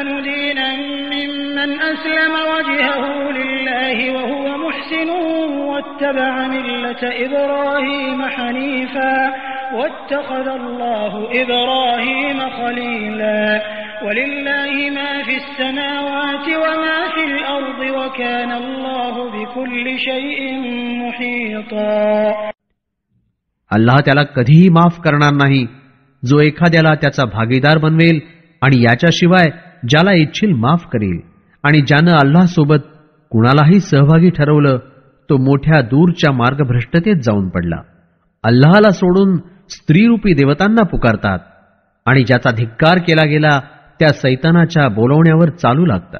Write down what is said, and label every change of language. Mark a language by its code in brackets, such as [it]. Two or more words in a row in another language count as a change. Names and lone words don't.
[ar] دينا ممن أسلم وجهه لله وهو محسن واتبع ملة إبراهيم حنيفا واتخذ الله إبراهيم خليلا ولله ما في السماوات وما في الأرض وكان الله بكل شيء محيطا. [mr] अल्लाह त्याला कधीही माफ करणार नाही जो एखाद्याला त्याचा भागीदार बनवेल आणि याच्याशिवाय ज्याला इच्छिल माफ करेल. आणि ज्यानं अल्लाहसोबत कुणालाही सहभागी ठरवलं तो मोठ्या दूरच्या मार्गभ्रष्टतेत जाऊन पडला. अल्लाहला सोडून स्त्रीरूपी देवतांना पुकारतात आणि ज्याचा धिक्कार केला गेला त्या सैतानाच्या बोलवण्यावर चालू लागतात.